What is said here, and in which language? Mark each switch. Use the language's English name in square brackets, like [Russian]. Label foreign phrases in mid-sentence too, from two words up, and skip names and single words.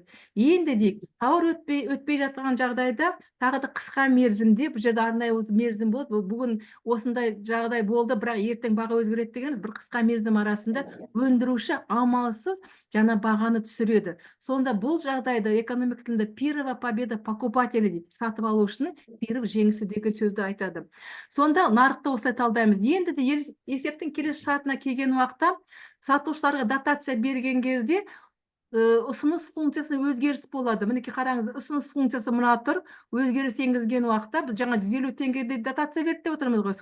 [Kazakh] Енді дейік, тауар өтпей жатқан жағдайда тағы да қысқа мерзімде, бұл жерде арнайы мерзім болды. Бүгін осындай жағдай болды, бірақ ертең баға өзгереді дегеніміз бір қысқа мерзім арасында өндіруші амалсыз жаңа бағаны түсіреді. Сонда бұл жағдайда экономика тілінде [Russian] первая победа покупателя [Kazakh] дейді, сатып алушының первый жеңісі деген сөзді айтады. Сонда нарықты осылай талдаймыз. Енді де есептің келесі шартына келген уақытта сатушыларға дотация берген кезде ұсыныс функциясына өзгеріс болады. Мінекей қараңыз, ұсыныс функциясы мына тұр. Өзгеріс енгізген уақытта біз жаңа 150 теңгеде дотация берді деп отырмыз ғой.